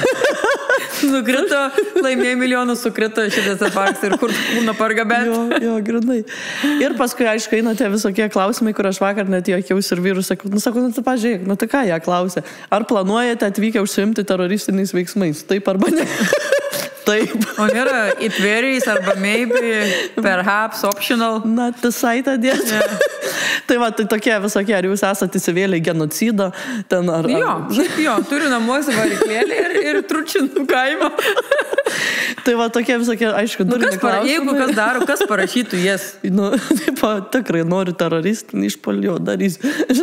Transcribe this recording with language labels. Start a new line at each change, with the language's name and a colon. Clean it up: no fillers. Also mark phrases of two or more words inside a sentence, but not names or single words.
Lithuanian: Nukrito, laimėjo milijonus, sukrito šitas parks ir kur būna pargabent. Jo, grynai. Ir paskui, aišku, eina tie visokie klausimai, kur aš vakar net juokiausi ir vyrus sakau, tu pažiūrėk, tai ką ją klausė? Ar planuojate atvykę užsiimti teroristiniais veiksmais? Taip arba ne? Taip. O nėra
English: it varies
Lithuanian: arba
English: maybe, perhaps, optional. Not decided yet. Yeah.
Lithuanian: Tai va, tai tokie visokie, ar jūs esate įsivėlę į genocidą ten ar... Jo, turiu namuose variklėlį ir tručinų kaimą. Tai va, tokie visokie, aišku, durni klausimai. Jeigu kas daro, kas parašytų jas? Taip, tikrai noriu teroristinį išpolį, darysiu.